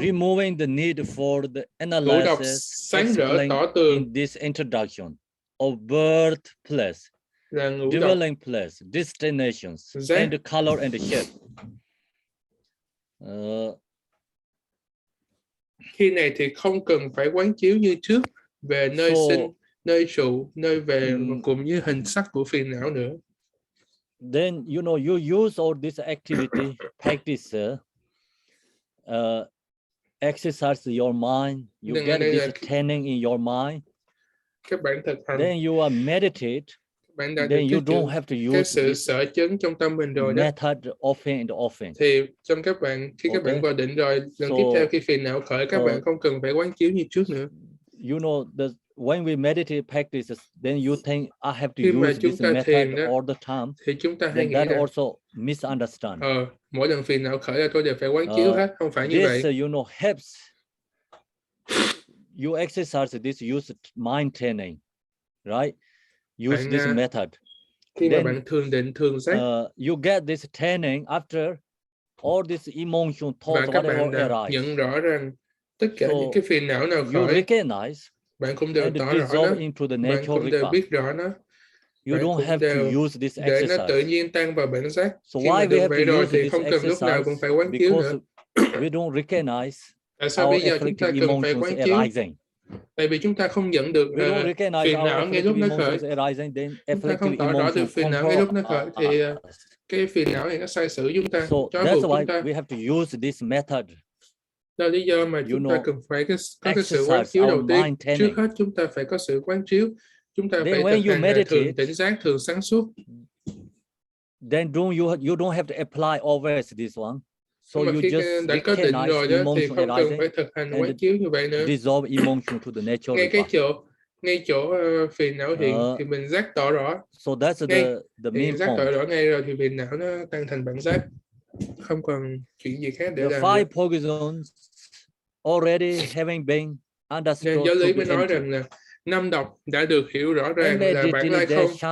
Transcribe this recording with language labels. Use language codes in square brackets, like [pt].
[en] Removing the need for the analysis explained in this introduction of birth place, dwelling place, destinations, and the color and the shape. [vi] Khi này thì không cần phải quán chiếu như trước về nơi sinh, nơi trụ, nơi về cũng như hình sắc của phiền não nữa. [en] Then you know you use all this activity, practice, exercise your mind. You get this training in your mind. [vi] Các bạn thực hành. [en] Then you are meditate. Then you don't have to use [vi] cái sự sở chấn trong tâm mình rồi đó. [en] Method often and often. [vi] Thì trong các bạn khi các bạn vào định rồi, lần tiếp theo khi phiền não khởi, các bạn không cần phải quán chiếu như trước nữa. [en] You know when we meditate practices, then you think I have to use this method all the time. [vi] Thì chúng ta hay nghĩ [en] that also misunderstand. [vi] Mỗi lần phiền não khởi là tôi đều phải quán chiếu hết, không phải như vậy. [en] This you know helps you exercise this, use mind training, right? Use this method. [vi] Khi mà bạn thường định thường giác, [en] you get this training after all this emotion thoughts, [vi] và các bạn đã nhận rõ rằng tất cả những cái phiền não nào khởi, bạn cũng đều tỏ rõ nó, bạn cũng đều biết rõ nó. [en] You don't have to use this exercise. [vi] Để nó tự nhiên tăng vào bản giác. Khi mà được vậy rồi thì không cần lúc nào cũng phải quán chiếu nữa. [en] We don't recognize. [vi] Tại sao bây giờ chúng ta cần phải quán chiếu? Tại vì chúng ta không nhận được phiền não ngay lúc nó khởi. Chúng ta không tỏ rõ được phiền não ngay lúc nó khởi thì cái phiền não này nó sai sử chúng ta, trói buộc chúng ta. [en] We have to use this method. [vi] Đó là lý do mà chúng ta cần phải có cái sự quán chiếu đầu tiên. Trước hết chúng ta phải có sự quán chiếu. Chúng ta phải thực hành thường tỉnh giác, thường sáng suốt. [en] Then you don't have to apply always this one. So you just [vi] đã có định rồi đó thì không cần phải thực hành quán chiếu như vậy nữa. [en] Dissolve emotion to the natural. [vi] Ngay chỗ phiền não hiện thì mình giác tỏ rõ. [en] So that's the main [vi] giác tỏ rõ ngay rồi thì phiền não nó tăng thành bản giác. Không còn chuyện gì khác để làm. [en] The five poisons already having been understood. [vi] Nên giáo lý mới nói rằng là 5 độc đã được hiểu rõ ràng là bản lai không.